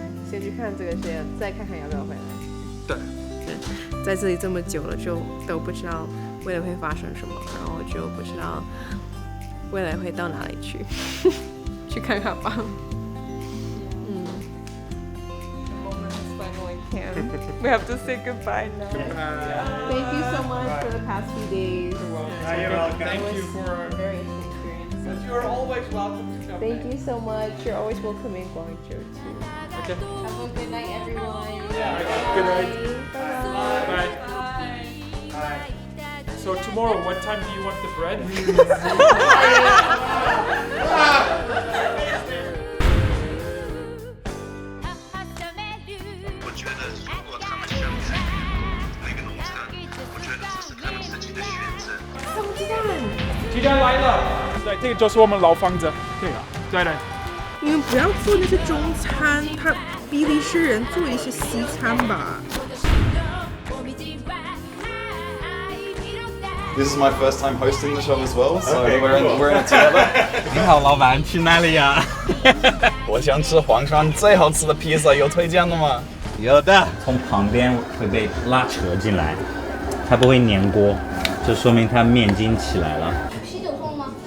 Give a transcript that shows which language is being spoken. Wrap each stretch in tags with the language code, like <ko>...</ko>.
<zh>先去看这个世界，再看看要不要回来。对。在这里这么久了，就都不知道未来会发生什么，然后就不知道未来会到哪里去，去看看吧。</zh> <en>We have to say goodbye now. Thank you so much for the past few days. You're welcome. Thank you for a very interesting experience. You're always welcome to come. Thank you so much. You're always welcome in Guangzhou too. Okay. Have a good night, everyone. Good night. Bye. Bye. So tomorrow, what time do you want the bread?</en> <zh>我觉得如果他们想开那个农场，我觉得这是他们自己的选择。鸡蛋来了。对，这个就是我们老房子。对啊，对的。你们不要做那些中餐，比利时人做一些西餐吧。</zh> <en>This is my first time hosting the show as well, so we're in it together.</en> <zh>你好，老板，去哪里呀？我想吃黄山最好吃的披萨，有推荐的吗？有的。从旁边会被拉扯进来，它不会粘锅，这说明它面筋起来了。喜酒送吗？</zh>